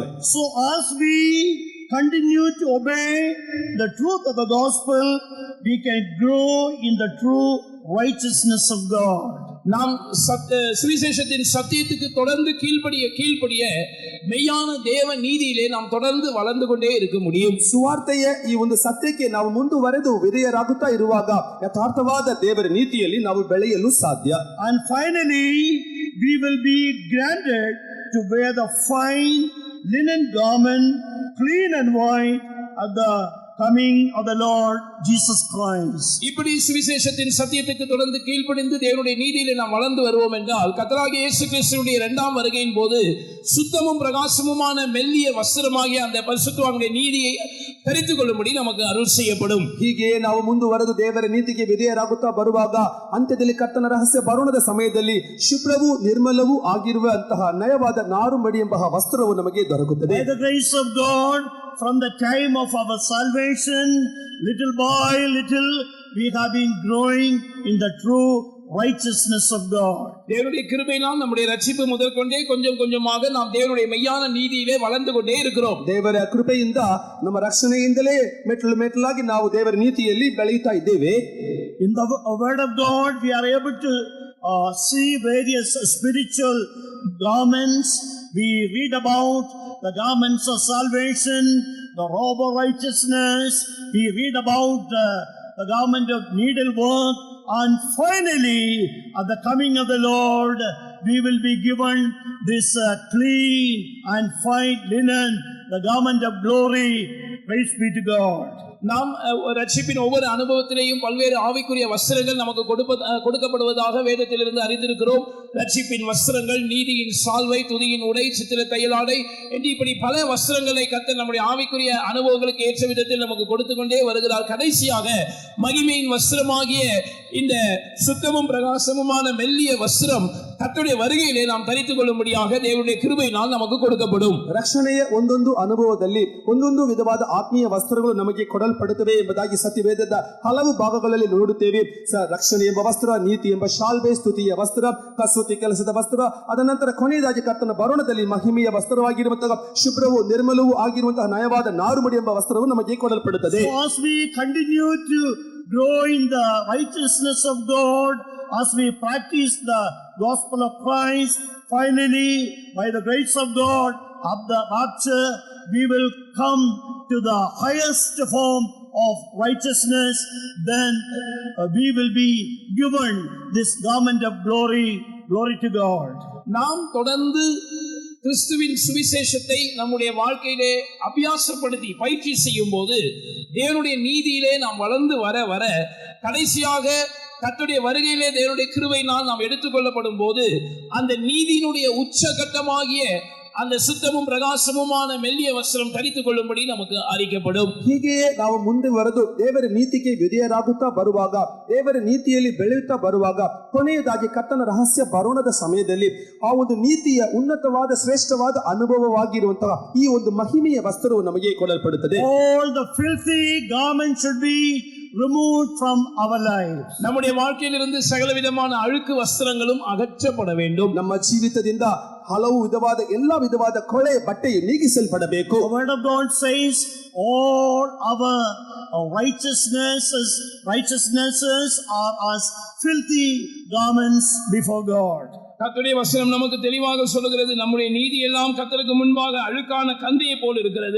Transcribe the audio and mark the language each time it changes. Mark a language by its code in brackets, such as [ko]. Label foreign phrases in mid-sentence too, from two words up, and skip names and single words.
[en] So as we continue to obey the truth of the gospel, we can grow in the true righteousness of God. [ta] நாம் சுவிசேஷத்தின் சத்தியத்துக்கு தொடர்ந்து கீழ்ப்படிய மெய்யான தேவ நீதியிலே நாம் தொடர்ந்து வளர்ந்து கொண்டே இருக்க முடியும். [kn] ಸುವಾರ್ತೆಯ ಈ ಒಂದು ಸತ್ಯಕ್ಕೆ ನಾವು ಮುಂದುವರೆದು ವಿಧೇಯರಾಗುತ್ತಾ ಇರುವಾಗ ಯಥಾರ್ಥವಾದ ದೇವರ ನೀತಿಯಲ್ಲಿ ನಾವು ಬೆಳೆಯಲು ಸಾಧ್ಯ. [en] And finally we will be granted to wear the fine linen garment, clean and white, at the coming of the Lord Jesus Christ. [ta] இப்படி சுவிசேஷத்தின் சத்தியத்துக்கு தொடர்ந்து கீழ்ப்படிந்து தேவனுடைய நீதியிலே நாம் வளர்ந்து வருவோம் என்றால் கர்த்தராகிய இயேசு கிறிஸ்துவினுடைய இரண்டாம் வருகையின் போது சுத்தமும் பிரகாசமுமான மெல்லிய வஸ்திரமாகிய அந்த பரிசுத்தவான்களுடைய நீதியை தரித்துக் கொள்ளும்படி நமக்கு அருள் செய்யப்படும். [kn] ಹೀಗೆ ನಾವು ಮುಂದುವರೆದು ದೇವರ ನೀತಿಗೆ ವಿಧೇಯರಾಗುತ್ತಾ ಬರುವಾಗ ಅಂತ್ಯದಲ್ಲಿ ಕರ್ತನ ರಹಸ್ಯ ಬರೋಣದ ಸಮಯದಲ್ಲಿ ಶುಭ್ರವೂ ನಿರ್ಮಲವೂ ಆಗಿರುವಂತಹ ನಯವಾದ ನಾರುಮಡಿ ಎಂಬ ವಸ್ತ್ರವು ನಮಗೆ ದೊರಕುತ್ತದೆ. [en] By the grace of God, from the time of our salvation, little by little, we have been growing in the true righteousness of God. [ta] தேவனுடைய கிருபையினால் நம்முடைய ரட்சிப்பு முதற்கொண்டே கொஞ்சம் கொஞ்சமாக நாம் தேவனுடைய மெய்யான நீதியிலே வளர்ந்து கொண்டே இருக்கிறோம். [kn] ದೇವರ ಕೃಪೆಯಿಂದ ನಮ್ಮ ರಕ್ಷಣೆಯಿಂದಲೇ ಮೆಟ್ಟಲು ಮೆಟ್ಟಲಾಗಿ ನಾವು ದೇವರ ನೀತಿಯಲ್ಲಿ ಬೆಳೆಯುತ್ತಾ ಇದ್ದೇವೆ. [en] In the word of God, we are able to see various spiritual garments. We read about the garments of salvation, the robe of righteousness. We read about the garment of needlework. And finally, at the coming of the Lord, we will be given this clean and fine linen, the garment of glory. Praise be to God. [ta] நாம் ரட்சிப்பின் ஒவ்வொரு அனுபவத்திலேயும் பல்வேறு ஆவிக்குரிய வஸ்திரங்கள் நமக்கு கொடுக்கப்படுவதாக வேதத்திலிருந்து அறிந்திருக்கிறோம். ரட்சிப்பின் வஸ்திரங்கள், நீதியின் சால்வை, துதியின் உடை, சித்திர தையலாடை என்று இப்படி பல வஸ்திரங்களை கர்த்தர் நம்முடைய ஆவிக்குரிய அனுபவங்களுக்கு ஏற்ற விதத்தில் நமக்கு கொடுத்து கொண்டே வருகிறார். கடைசியாக மகிமையின் வஸ்திரமாகிய இந்த சுத்தமும் பிரகாசமுமான மெல்லிய வஸ்திரம் கர்த்தருடைய வருகையிலே நாம் தரித்துக் கொள்ளும்படியாக தேவனுடைய கிருபையினால் நமக்கு கொடுக்கப்படும். [kn] ರಕ್ಷಣೆಯ ಒಂದೊಂದು ಅನುಭವದಲ್ಲಿ ಒಂದೊಂದು ವಿಧವಾದ ಆತ್ಮೀಯ ವಸ್ತ್ರಗಳು ನಮಗೆ ಕೊಡಲ್ಪಡುತ್ತವೆ ಎಂಬುದಾಗಿ ಸತ್ಯವೇದದ ಹಲವು ಭಾಗಗಳಲ್ಲಿ ನೋಡುತ್ತೇವೆ. ರಕ್ಷಣೆ ಎಂಬ ವಸ್ತ್ರ, ನೀತಿ ಎಂಬ ಶಾಲ್ವೆ, ಸ್ತುತಿಯ ವಸ್ತ್ರ, ಕಸೂತಿ ಕೆಲಸದ ವಸ್ತ್ರ, ಅದ ನಂತರ ಕೊನೆಯದಾಗಿ ಕರ್ತನ ಬರೋಣದಲ್ಲಿ ಮಹಿಮೆಯ ವಸ್ತ್ರವಾಗಿರುವಂತಹ ಶುಭ್ರವೂ ನಿರ್ಮಲವೂ ಆಗಿರುವಂತಹ ನಯವಾದ ನಾರುಮಡಿ ಎಂಬ ವಸ್ತ್ರವು ನಮಗೆ ಕೊಡಲ್ಪಡುತ್ತದೆ. [en] So as we continue to grow in the righteousness of God, as we practice the gospel of Christ, finally, by the grace of God, of the rapture, we will come to the highest form of righteousness. Then we will be given this garment of glory. Glory to God. [ta] நாம் தொடர்ந்து கிறிஸ்துவின் சுவிசேஷத்தை நம்முடைய வாழ்க்கையிலே அபியாசப்படுத்தி பயிற்சி செய்யும் போது தேவனுடைய நீதியிலே நாம் வளர்ந்து வர வர கடைசியாக கர்த்தருடைய வருகையிலே தேவனுடைய கிருபையினால் நாம் எடுத்துக்கொள்ளப்படும் போது அந்த நீதியினுடைய உச்சகட்டமாகிய அந்த சுத்தமும் பிரகாசமுமான மெல்லிய வஸ்திரம் தரித்துக் கொள்ளும்படி நமக்கு அறிக்கப்படும். [kn] ಹೀಗೆಯೇ ನಾವು ಮುಂದುವರೆದು ದೇವರ ನೀತಿಗೆ ವಿಧೇಯರಾಗುತ್ತಾ ಬರುವಾಗ, ದೇವರ ನೀತಿಯಲ್ಲಿ ಬೆಳೆಯುತ್ತಾ ಬರುವಾಗ, ಕೊನೆಯದಾಗಿ ಕರ್ತನ ರಹಸ್ಯ ಬರೋಣದ ಸಮಯದಲ್ಲಿ ಆ ಒಂದು ನೀತಿಯ ಉನ್ನತವಾದ ಶ್ರೇಷ್ಠವಾದ ಅನುಭವವಾಗಿರುವಂತಹ ಈ ಒಂದು ಮಹಿಮೆಯ ವಸ್ತ್ರವು ನಮಗೆ ಕೊಡಲ್ಪಡುತ್ತದೆ. [en] All the filthy garments should be removed from our lives. [ta] நம்முடைய வாழ்க்கையிலிருந்து சகல விதமான அழுக்கு வஸ்திரங்களும் அகற்றப்பட வேண்டும். [kn] ನಮ್ಮ ಜೀವಿತದಿಂದ ಹಲವು ವಿಧವಾದ ಎಲ್ಲ ವಿಧವಾದ ಕೊಳೆ ಬಟ್ಟೆಯು ನೀಗಿಸಲ್ಪಡಬೇಕು. [en] The word of God says all our righteousnesses are as filthy garments before God. [ta] கர்த்தருடைய வசனம் நமக்கு தெளிவாக சொல்லுகிறது, நம்முடைய நீதி எல்லாம் கர்த்தருக்கு முன்பாக அழுக்கான கந்தையை போல் இருக்கிறது.